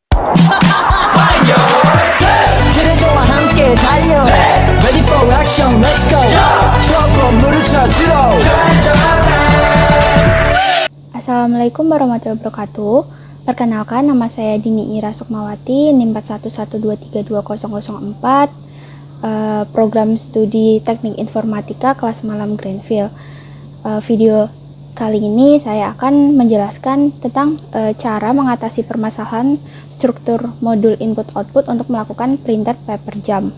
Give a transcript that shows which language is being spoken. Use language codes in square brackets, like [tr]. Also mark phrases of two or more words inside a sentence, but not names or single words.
[ko] 트레저와 함께 달려 [en] Ready for action, let's go [ko] 추억 건물을 찾으러 [ar] السلام عليكم ورحمة الله وبركاته. [id] Perkenalkan, nama saya Dini Ira Sukmawati, NIM 41123204, program studi Teknik Informatika kelas malam Greenfield. Video kali ini saya akan menjelaskan tentang cara mengatasi permasalahan struktur modul input-output untuk melakukan [en] printer paper jam.